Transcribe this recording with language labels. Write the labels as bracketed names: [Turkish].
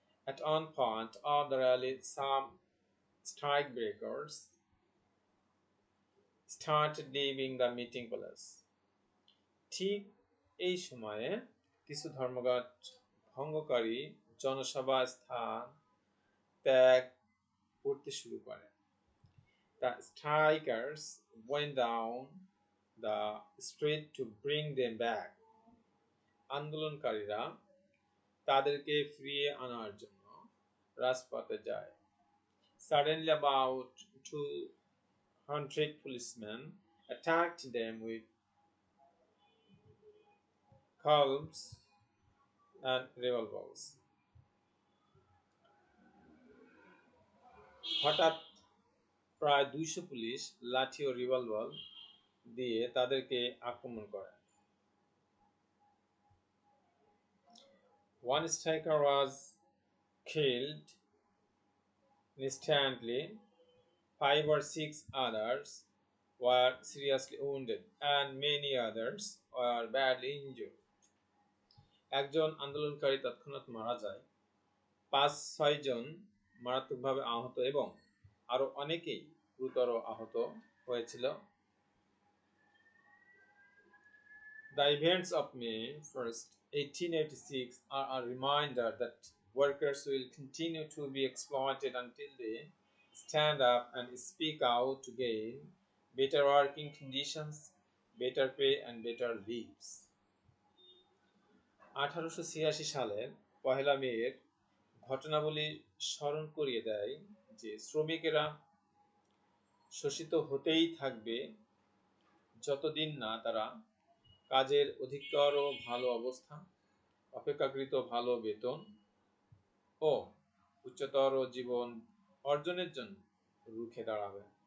[English] At one point of the rally, some strikebreakers started leaving the meeting place. [Bangla] ঠিক এই সময়ে কিছু ধর্মঘট ভঙ্গকারী জনসভা স্থান ত্যাগ করতে শুরু করে। [English] The strikers went down the street to bring them back. [Bangla] আন্দোলনকারীরা তাদেরকে ফিরিয়ে আনার জন্য রাজপথে যায়। [English] Suddenly about 200 policemen attacked them with clubs and revolvers. [Bangla] হঠাৎ প্রায় 200 পুলিশ লাঠি ও রিভলভার দিয়ে তাদেরকে আক্রমণ করে। [English] One striker was killed instantly. 5 or 6 others were seriously wounded and many others were badly injured. [Bangla] একজন আন্দোলনকারী তৎক্ষণাৎ মারা যায়, 5-6 জন মারাত্মকভাবে আহত এবং আরো অনেকেই গুরুতর আহত হয়েছিল। [English] The events of May 1st 1886 are a reminder that workers will continue to be exploited until they stand up and speak out to gain better working conditions, better pay, and better lives. [Bangla] 1886 সালের পহেলা মের ঘটনাবলী স্মরণ করিয়ে দেয় যে শ্রমিকেরা শোষিত হতেই থাকবে যতদিন না তারা কাজের অধিকতর ভালো অবস্থা, অপেক্ষাকৃত ভালো বেতন ও উচ্চতর জীবন অর্জনের জন্য রুখে দাঁড়াবে।